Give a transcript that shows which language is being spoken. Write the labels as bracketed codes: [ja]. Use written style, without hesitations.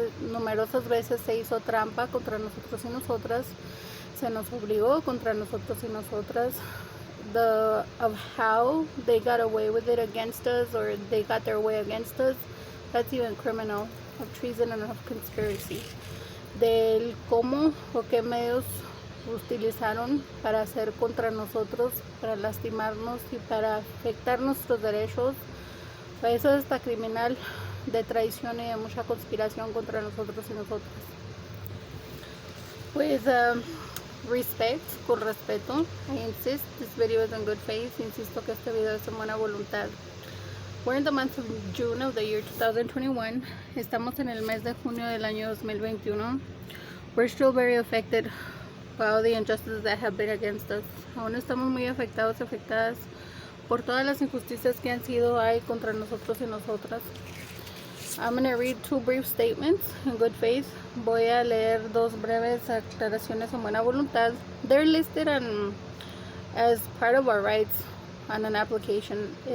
[es] Numerosas veces se hizo trampa contra nosotros y nosotras. Se nos obligó contra nosotros y nosotras. [en] Of how they got away with it against us, or they got their way against us, that's even criminal, of treason and of conspiracy. [es] Del cómo o qué medios utilizaron para hacer contra nosotros, para lastimarnos y para afectar nuestros derechos. Eso es hasta criminal, de traición y de mucha conspiración contra nosotros y nosotras. Pues respect, con respeto. [en] I insist this video is in good faith. [es] Insisto que este video es en buena voluntad. [en] We're in the month of June of the year 2021. [es] Estamos en el mes de junio del año 2021. [en] We're still very affected by all the injustices that have been against us. [es] Aún estamos muy afectados, afectadas por todas las injusticias que han sido hay contra nosotros y nosotras. [en] I'm going to read two brief statements in good faith. [es] Voy a leer dos breves aclaraciones en buena voluntad. [en] They're listed as part of our rights on an application.